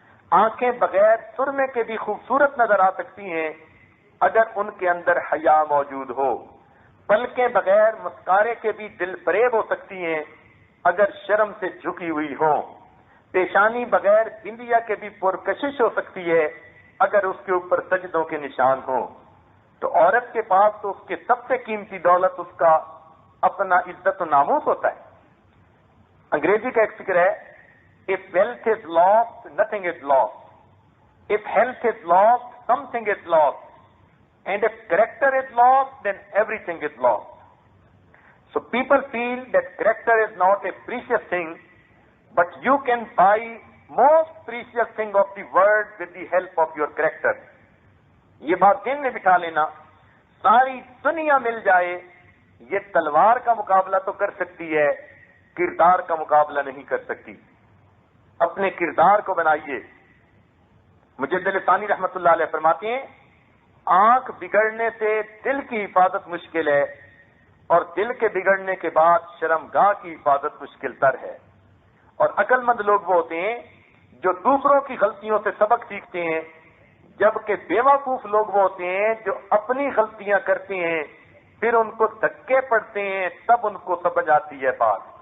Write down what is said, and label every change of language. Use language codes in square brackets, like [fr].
[ur] آنکھیں بغیر سرمے کے بھی خوبصورت نظر آ سکتی ہیں اگر ان کے اندر حیا موجود ہو۔ پلکیں بغیر مسکارے کے بھی دل فریب ہو سکتی ہیں اگر شرم سے جھکی ہوئی ہوں۔ پیشانی بغیر بندیا کے بھی پرکشش ہو سکتی ہے اگر اس کے اوپر سجدوں کے نشان ہوں۔ تو عورت کے پاس تو اس کے سب سے قیمتی دولت اس کا اپنا عزت و ناموس ہوتا ہے۔ انگریزی کا ایک فکر ہے، [en] if wealth is lost, nothing is lost. If health is lost, something is lost. And if character is lost, then everything is lost. So people feel that character is not a precious thing, but you can buy most precious thing of the world with the help of your character. [ur] یہ بات دل میں بٹھا لینا، ساری دنیا مل جائے یہ تلوار کا مقابلہ تو کر سکتی ہے، کردار کا مقابلہ نہیں کر سکتی۔ اپنے کردار کو بنائیے۔ مجدد ثانی رحمۃ اللہ علیہ فرماتے ہیں، آنکھ بگڑنے سے دل کی حفاظت مشکل ہے، اور دل کے بگڑنے کے بعد شرمگاہ کی حفاظت مشکل تر ہے۔ اور عقل مند لوگ وہ ہوتے ہیں جو دوسروں کی غلطیوں سے سبق سیکھتے ہیں، جبکہ بے وقوف لوگ وہ ہوتے ہیں جو اپنی غلطیاں کرتے ہیں پھر ان کو دھکے پڑتے ہیں، تب ان کو سمجھ آتی ہے بات۔